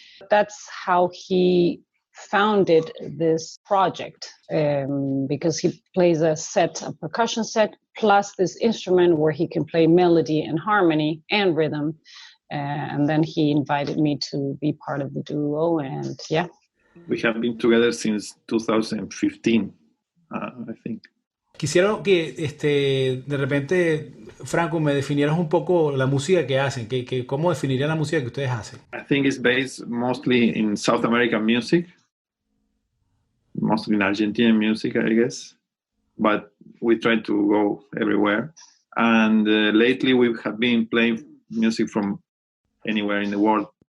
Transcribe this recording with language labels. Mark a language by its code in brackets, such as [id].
[en] That's how he founded this project, because he plays a percussion set, plus this instrument where he can play melody and harmony and rhythm. And then he invited me to be part of the duo, and yeah. We have been together since 2015, I think. [es] Quisiera que de repente, Franco, me definieras un poco la música que hacen, cómo definirían la música que ustedes hacen. [en] I think it's based mostly in South American music, mostly in Argentinian music, I guess, but we try to go everywhere. And lately we have been playing music from anywhere in the world.